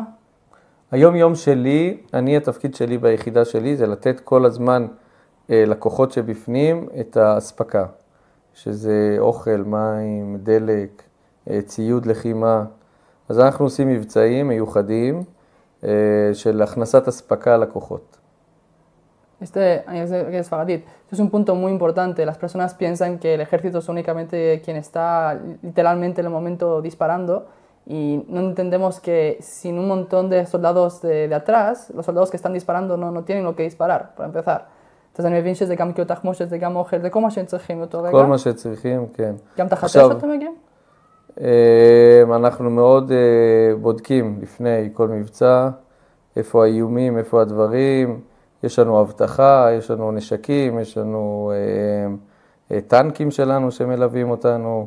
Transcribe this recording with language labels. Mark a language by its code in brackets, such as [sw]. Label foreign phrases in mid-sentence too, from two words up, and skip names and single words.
[he] היום-יום שלי, התפקיד שלי ביחידה שלי זה לתת כל הזמן לכוחות שבפנים את ההספקה, שזה אוכל, מים, דלק, ציוד לחימה. אז אנחנו עושים מבצעים מיוחדים של הכנסת הספקה לכוחות. בספרדית, [es] esto es un punto muy importante. Las personas piensan que el ejército es únicamente quien está literalmente en el momento disparando y no entendemos que sin un montón de soldados de atrás, los soldados que están disparando no tienen lo que disparar, para empezar. [he] אז אני מבין שזה גם קירות תחמושת, זה גם אוכל, זה כל מה שהם צריכים אותו רגע. כל מה שצריכים, כן. גם תחת אש אתם מגיעים? אנחנו מאוד בודקים לפני כל מבצע, איפה האיומים, איפה הדברים. יש לנו הבטחה, יש לנו נשקים, יש לנו טנקים שלנו שמלווים אותנו.